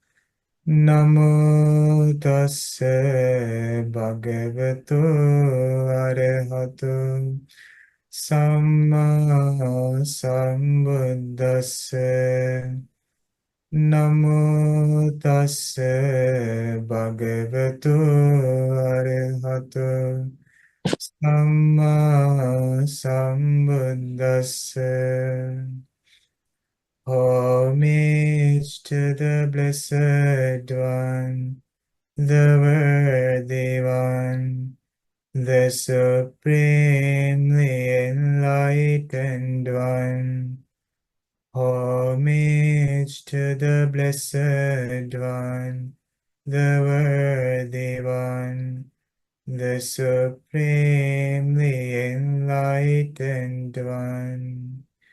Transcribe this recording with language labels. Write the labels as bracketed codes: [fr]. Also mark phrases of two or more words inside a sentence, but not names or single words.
[pi] Namo tassa bhagavato arahatu Samma sambuddhassa. Namo tassa bhagavato arahatu Samma sambuddhassa. [en] Homage to the Blessed One, the Worthy One, the Supremely Enlightened One. Homage to the Blessed One, the Worthy One, the Supremely Enlightened One.